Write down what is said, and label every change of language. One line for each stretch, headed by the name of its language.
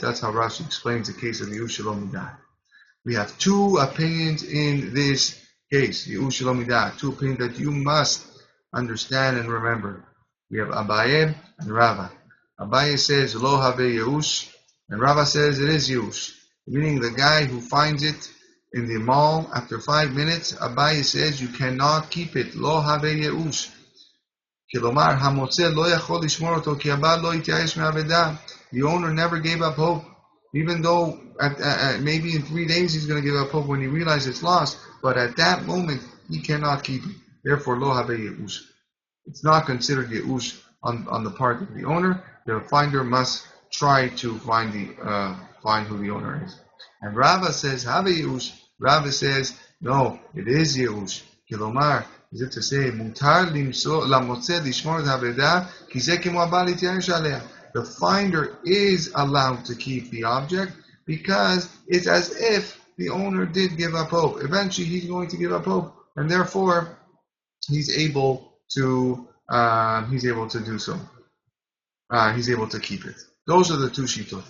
English: That's how Rashi explains the case of the Yeush Shelo Mida'at. We have 2 opinions in this case, the Yeush Shelo Mida'at, 2 opinions that you must understand and remember. We have Abaye and Rava. Abaye says, Lo have Yeush, and Rava says it is Yeush. Meaning the guy who finds it in the mall after 5 minutes, Abaye says you cannot keep it. Lo have Yeush.
Hebrew: כלומר, המוצא לא יכול לשמור אותו, כי הבעל לא התייאש מהאבדה.
English: The owner never gave up hope, even though maybe in 3 days he's going to give up hope when he realizes it's lost, but at that moment he cannot keep it. Therefore, lo have Yeush. It's not considered Yeush on the part of the owner. The finder must try to find who the owner is. And Rava says, have Yeush. Rava says, no, it is Yeush.
Hebrew: כלומר,
English: is it to say,
Hebrew: מותר למוצא לשמור את האבדה, כי זה כמו הבעל להתייאש עליה.
English: The finder is allowed to keep the object because it's as if the owner did give up hope. Eventually, he's going to give up hope, and therefore, he's able to do so. He's able to keep it. Those are the 2 shitot.